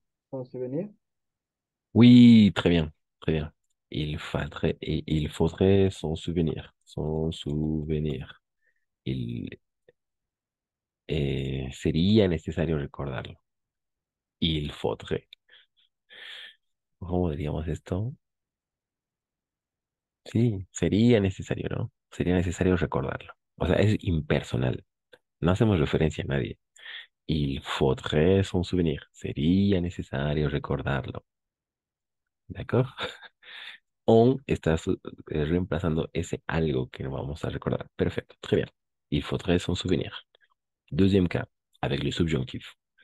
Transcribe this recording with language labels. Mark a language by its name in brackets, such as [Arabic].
[French] S'en souvenir. Oui, très bien, très bien. Il faudrait s'en souvenir. S'en souvenir. Il, [Spanish] Sería necesario recordarlo. [French] Il faudrait. [Spanish] ¿Cómo diríamos esto? Sí, sería necesario, ¿no? Sería necesario recordarlo. O sea, es impersonal. No hacemos referencia a nadie. [French] Il faudrait s'en souvenir. [Spanish] Sería necesario recordarlo. ¿De acuerdo? On está reemplazando ese algo que no vamos a recordar. [French] Perfecto, très bien. Il faudrait s'en souvenir. Deuxième cas, avec le subjonctif.